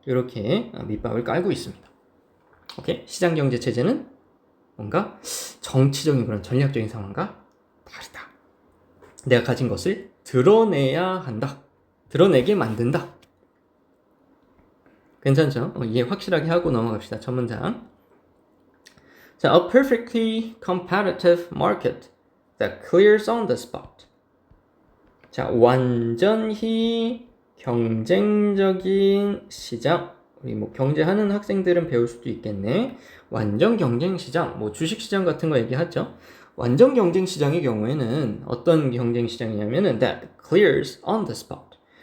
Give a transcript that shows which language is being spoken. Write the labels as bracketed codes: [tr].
[ko] 이렇게 밑밥을 깔고 있습니다. 오케이? 시장경제 체제는 뭔가 정치적인 그런 전략적인 상황과 다르다. 내가 가진 것을 드러내야 한다. 드러내게 만든다. 괜찮죠? 이해 확실하게 하고 넘어갑시다. 첫 문장. [en] 자, a perfectly competitive market that clears on the spot. [ko] 자, 완전히 경쟁적인 시장. 우리 경제하는 학생들은 배울 수도 있겠네. 완전 경쟁 시장, 주식 시장 같은 거 얘기하죠. 완전 경쟁 시장의 경우에는 어떤 경쟁 시장이냐면은 [en] that clears on the spot.